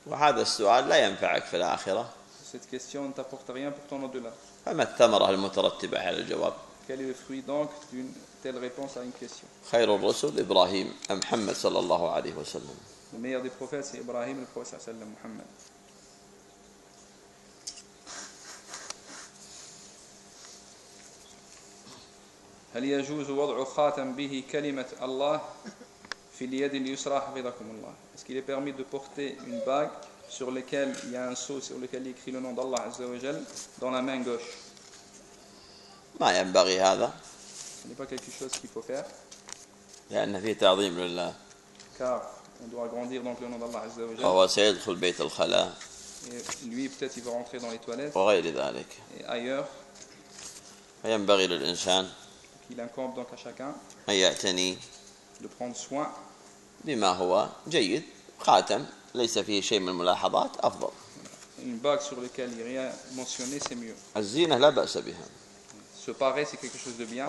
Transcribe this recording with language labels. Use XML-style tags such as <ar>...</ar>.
<ar>وهذا السؤال لا ينفعك في الآخرة.</ar> <fr>Cette question ne t'apporte rien pour ton au-delà.</fr> <ar>فما الثمرة المترتبة على الجواب؟</ar> <fr>Quel est le fruit donc d'une telle réponse à une question?</fr> <ar>خير الرسل إبراهيم أم محمد صلى الله عليه وسلم.</ar> <fr>Le meilleur des prophètes, c'est Ibrahim, le prophète sallallahu alayhi wa sallam, Muhammad.</fr> <ar>هل يجوز وضع خاتم به كلمة الله في اليد اليسرى حفظكم الله؟</ar> <fr>Est-ce qu'il est permis de porter une bague sur laquelle il y a un sceau sur lequel il écrit le nom d'Allah azza wa jal dans la main gauche?</fr> <ar>ما ينبغي هذا.</ar> <fr>Ce n'est pas quelque chose qu'il faut faire.</fr> <ar>لأن فيه تعظيم لله.</ar> <fr>Car on doit agrandir donc le nom d'Allah Azza wa Jalla. Et lui, peut-être, il va rentrer dans les toilettes. Lui, peut-être, il va rentrer dans les toilettes.</fr> <ar>وغير ذلك.</ar> <fr>Et ailleurs.</fr> <ar>فينبغي للإنسان.</ar> <fr>Il incombe donc à chacun.</fr> <ar>أن يعتني.</ar> <fr>De prendre soin.</fr> <ar>بما هو جيد. خاتم ليس فيه شيء من الملاحظات أفضل.</ar> <fr>Une bague sur laquelle il n'y a rien mentionné, c'est mieux.</fr> <ar>الزينة لا بأس بها.</ar> <fr>Se parer, c'est quelque chose de bien.</fr>